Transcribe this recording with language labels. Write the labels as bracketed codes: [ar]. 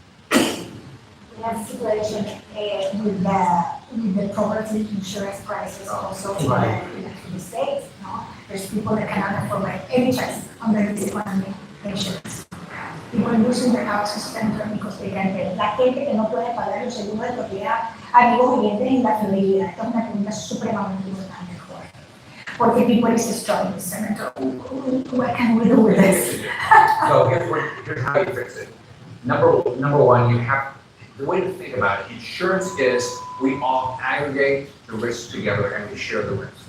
[en] We have a situation with the property insurance crisis also in the States. There's people that cannot afford any trust under this economic insurance. People losing their houses because they can't pay. [es] La gente que no puede pagar los seguros de propiedad, amigos oyentes en la Florida. Esta es una pregunta supremamente importante, Jorge. Porque [en] people is struggling, Senator. What can we do with this? So here's how you fix it. Number one, the way to think about it, insurance is we all aggregate the risks together and we share the risks.